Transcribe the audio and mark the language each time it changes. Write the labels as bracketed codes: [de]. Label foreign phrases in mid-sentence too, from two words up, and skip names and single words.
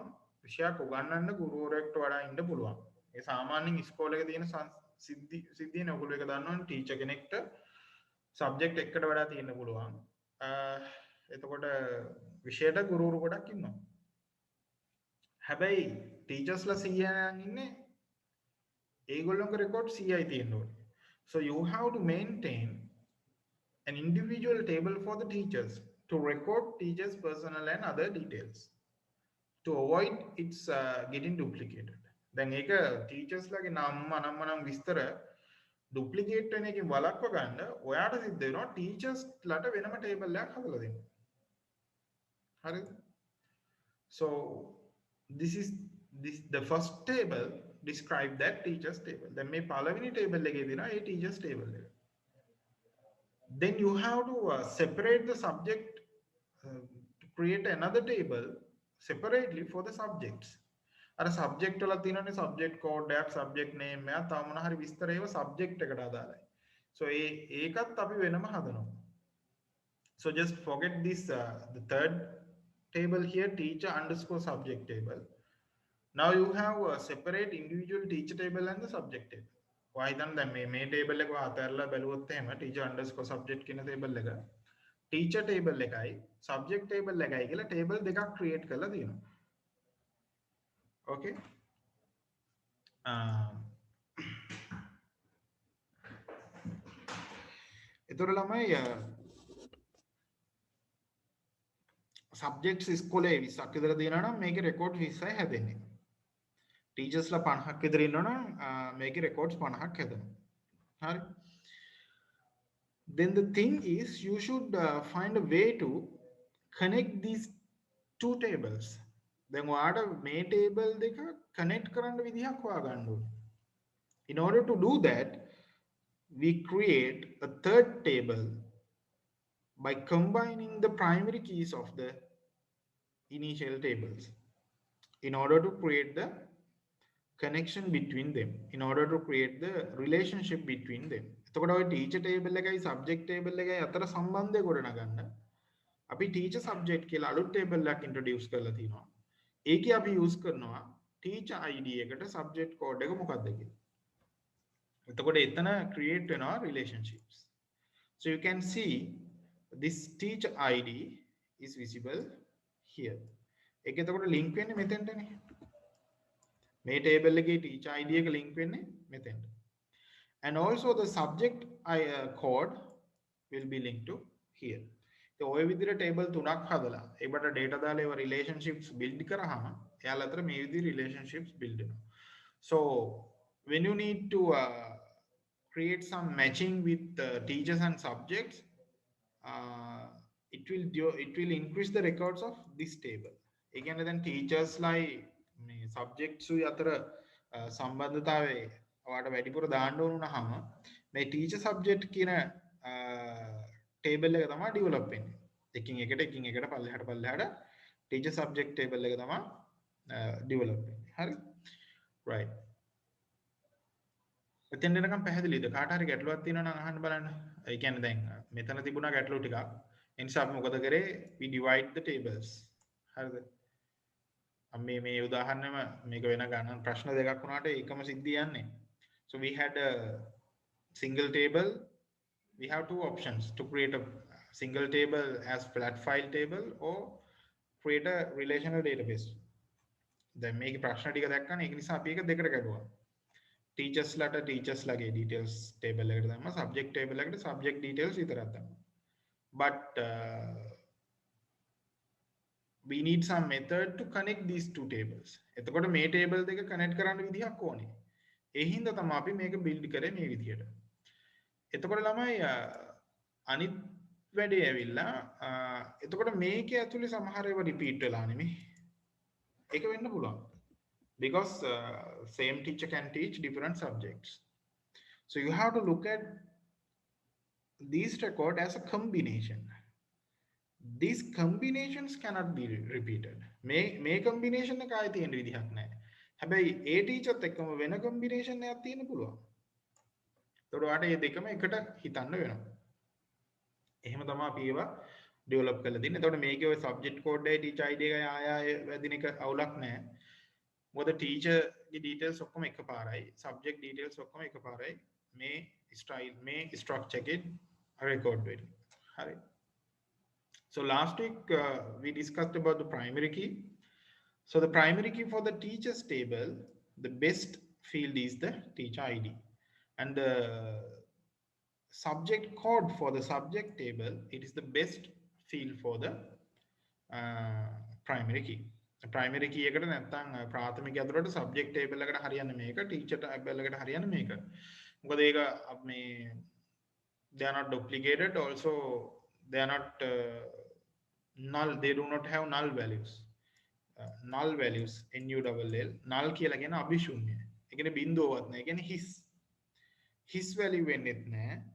[si] විෂයක් උගන්වන්න ගුරුවරයෙක්ට වඩා ඉන්න පුළුවන්. ඒ සාමාන්‍යයෙන් ඉස්කෝලේ තියෙන සිද්ධියනේ ඔයගොල්ලෝ එක දන්නවනේ ටීචර් කෙනෙක්ට සබ්ජෙක්ට් එකකට වඩා තියෙන්න පුළුවන්. එතකොට විෂයට ගුරුවරු ගොඩක් ඉන්නවා. හැබැයි ටීචර්ස්ලා 100 ඉන්නේ ඒගොල්ලෝගේ රෙකෝඩ් 100යි තියෙන්න ඕනේ. [en] So you have to maintain an individual table for the teachers to record teachers' personal and other details to avoid its getting duplicated. [si] දැන් ඒක teachers ලාගේ නම් විස්තර duplicate වෙන එකෙන් වළක්ව ගන්න ඔයාට සිද්ධ වෙනවා teachers ලාට වෙනම table එකක් හදලා දෙන්න. හරිද? [en] So this the first table describe that teachers table. [si] දැන් මේ පළවෙනි table එකේ දෙනවා ඒ [en] teachers table [si] එක. [en] Then you have to separate the subject to create another table separately for the subjects. [si] අර subject වල තියෙනනේ [en] subject code [si] එකක් [en] subject name [si] එකක් තව මොන හරි විස්තර ඒව subject එකට අදාළයි. So ඒකත් අපි වෙනම හදනවා. [en] So just forget this the third table here teacher underscore subject table. Now you have a separate individual teacher table and the subject table. [si] ඔයා හිතන්න දැන් මේ table එක අතහැරලා බැලුවොත් එහෙම [en] teacher underscore subject [si] කියන table එක [en] teacher table [si] එකයි [en] subject table [si] එකයි කියලා table දෙකක් create කරලා තියෙනවා. Okay. එතකොට ළමයි subjects ඉස්කෝලේ 20ක් විතර දෙනවා නම් මේකේ record 20යි හැදෙන්නේ. ටීචර්ස්ලා 50ක් විතර ඉන්නවනම් මේකේ records 50ක් හැදෙනවා. හරි. [en] Then the thing is you should find a way to connect these two tables. [si] දැන් ඔයාට මේ table දෙක connect කරන්න විදිහක් හොයාගන්න ඕනේ. [en] In order to do that we create a third table by combining the primary keys of the initial tables in order to create the connection between them, in order to create the relationship between them. [si] එතකොට ඔය [en] teacher table [si] එකයි [en] subject table [si] එකයි අතර සම්බන්ධය ගොඩනගන්න අපි [en] teacher subject [si] කියලා අලුත් table එකක් introduce කරලා තිනවා. ඒකේ අපි use කරනවා [en] teacher id [si] එකට [en] subject code [si] එක මොකක්ද කියලා. එතකොට එතන create වෙනවා relationships. [en] So you can see this teacher id is visible here. [si] ඒක එතකොට link වෙන්නේ මෙතෙන්ටනේ. මේ table එකේ [en] teacher id [si] එක link වෙන්නේ මෙතෙන්ට. [en] And also the subject code will be linked to here. [si] ඒ ඔය විදිහට table තුනක් හදලා ඒකට data දාලා ඒව [en] relationships build [si] කරාම එයාලා අතර මේ විදිහේ [en] relationships build [si] වෙනවා. [en] So when you need to create some matching with teachers and subjects, it will increase the records of this table. [si] ඒ කියන්නේ දැන් teachers लाई මේ subjects උයි අතර සම්බන්ධතාවය ඔයාලට වැඩිපුර දාන්න ඕන වුණාම මේ [en] teacher subject [si] කියන table එක තමයි develop වෙන්නේ. එකින් එකට පල්ලෙහාට [en] teacher subject table [si] එක තමයි develop වෙන්නේ. හරි? right. එතෙන් දෙනකම් පැහැදිලිද? කාට හරි ගැටලුවක් තියෙනවා නම් අහන්න බලන්න. ඒ කියන්නේ දැන් මෙතන තිබුණා ගැටලු ටිකක්. ඒ නිසා අපි මොකද කරේ? [en] we divide the tables. [si] හරිද? මේ උදාහරණයම මේක වෙන ගණන් ප්‍රශ්න දෙකක් වුණාට එකම සිද්ධිය යන්නේ. [en] So we had a single table. We have two options to create a single table as flat file table or create a relational database. [si] දැන් මේකේ ප්‍රශ්න ටික දැක්කම ඒක නිසා අපි ඒක දෙකට කැඩුවා. teachers ලගේ [en] details table [si] එකට දැම්මා, [en] subject table [si] එකට [en] subject details [si] විතරක් දැම්මා. But we need some method to connect these two tables. එතකොට මේ table දෙක connect කරන්න විදිහක් ඕනේ. ඒ හින්දා තමයි අපි මේක build කරේ මේ විදිහට. එතකොට ළමයි අනිත් වැඩේ ඇවිල්ලා එතකොට මේකේ ඇතුලේ සමහර ඒවා repeat වෙලා නෙමෙයි. ඒක වෙන්න පුළුවන්. [en] Because same teacher can teach different subjects. So you have to look at these record as a combination. These combinations cannot be repeated. [si] මේ combination එක ආයේ තියෙන විදිහක් නැහැ. හැබැයි ඒ teacherත් එක්කම වෙන combination එකක් තියෙන්න පුළුවන්. එතකොට ඔයාලට මේ දෙකම එකට හිතන්න වෙනවා. එහෙම තමයි අපි ඒවා ඩෙවලොප් කරලා තින්නේ. එතකොට මේකේ ඔය [en] subject code [si] එකයි [en] teacher ID [si] එකයි ආය වැදින එක අවුලක් නැහැ. මොකද ටීචර් ගේ ඩීටේල්ස් ඔක්කොම එකපාරයි. [en] subject details [si] ඔක්කොම එකපාරයි. මේ ස්ටයිල් මේ ස්ට්‍රක්චර් එකේ රෙකෝඩ් වෙන්නේ. හරි. [en] So last week we discussed about the primary key. So the primary key for the teachers table, the best field is the teacher ID. And the subject code for the subject table, it is the best field for the primary key. primary key [si] එකට නැත්තම් ප්‍රාථමික ඇතුළට [en] subject table [si] එකට හරියන්නේ මේක, [en] teacher table [si] එකට හරියන්නේ මේක. මොකද ඒක මේ [en] they are not duplicated, also they are not null, they do not have null values. Null values null null [si] කියලා කියන අභිශූන්‍ය. ඒ කියන්නේ බිඳුවවත් නැහැ. ඒ කියන්නේ [en] his value [si] වෙන්නෙත් නැහැ.